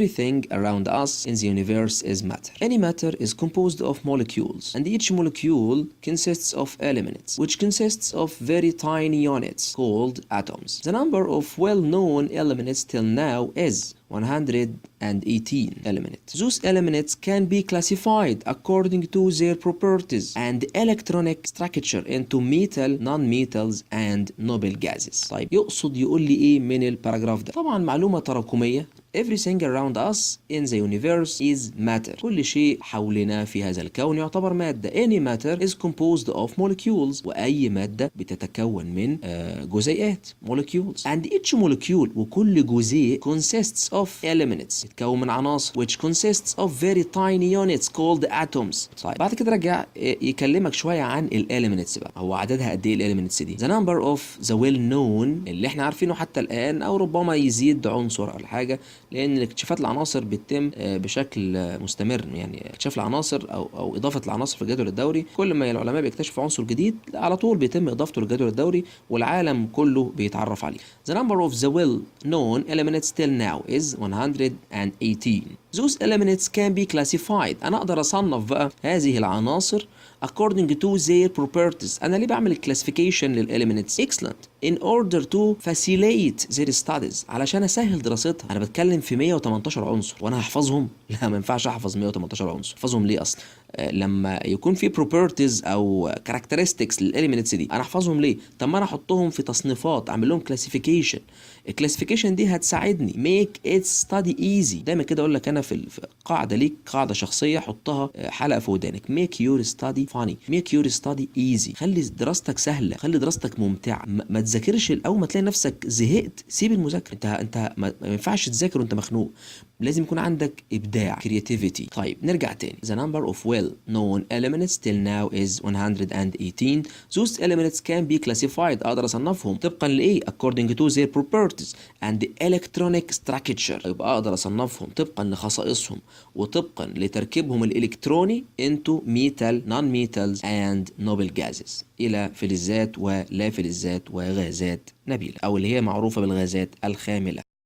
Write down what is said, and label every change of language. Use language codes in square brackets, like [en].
[en] Everything around us in the universe is matter. Any matter is composed of molecules, and each molecule consists of elements, which consists of very tiny units called atoms. The number of well-known elements till now is 118 elements. Those elements can be classified according to their properties and electronic structure into metal, non-metals and noble gases. [ar] طيب يقصد يقول لي ايه من الباراجراف ده؟ طبعا معلومة تراكمية. [en] Everything around us in the universe is matter. [ar] كل شيء حولنا في هذا الكون يعتبر مادة. [en] Any matter is composed of molecules. [ar] وأي مادة بتتكون من جزيئات molecules. [en] And each molecule [ar] وكل جزيء [en] consists of elements. [ar] يتكون من عناصر [en] which consists of very tiny units called atoms. [ar] طيب بعد كده رجع يكلمك شوية عن elements بقى. هو عددها قد ايه elements دي؟ [en] The number of the well known [ar] اللي احنا عارفينه حتى الآن أو ربما يزيد عنصر أو حاجة، لأن اكتشافات العناصر بتتم بشكل مستمر. يعني اكتشاف العناصر أو إضافة العناصر في الجدول الدوري، كل ما العلماء بيكتشفوا عنصر جديد على طول بيتم إضافته للجدول الدوري والعالم كله بيتعرف عليه. [en] The number of the well-known elements till now is 118. Those elements can be classified. [ar] أنا أقدر أصنف بقى هذه العناصر [en] according to their properties. [ar] أنا ليه بعمل [en] classification للelements؟ Excellent. In order to facilitate their studies. [ar] علشان أسهل دراستها. أنا بتكلم في 118 عنصر وأنا هحفظهم؟ لا، ما ينفعش أحفظ 118 عنصر. أحفظهم ليه أصلا؟ لما يكون في properties أو characteristics للelements دي، أنا أحفظهم ليه؟ طب ما أنا أحطهم في تصنيفات، أعمل لهم classification. الكلاسيفيكيشن دي هتساعدني [en] make it study easy. [ar] دايما كده أقول لك أنا في قاعدة ليك، قاعدة شخصية حطها حلقة في ودانك. [en] make your study funny, make your study easy. [ar] خلي دراستك سهلة، خلي دراستك ممتعة. ما تذاكرش أول ما تلاقي نفسك زهقت سيب المذاكرة. انت ما ينفعش تذاكر وانت مخنوق، لازم يكون عندك إبداع creativity. طيب نرجع تاني. [en] The number of well-known elements till now is 118. Those elements can be classified. [ar] أقدر أصنفهم طبقا لإيه؟ [en] according to their properties and the electronic structure. [ar] يبقى أقدر أصنفهم طبقا لخصائصهم وطبقا لتركيبهم الإلكتروني [en] into metal, non-metals and noble gases. [ar] إلى فلزات ولا فلزات وغازات نبيلة، أو اللي هي معروفة بالغازات الخاملة.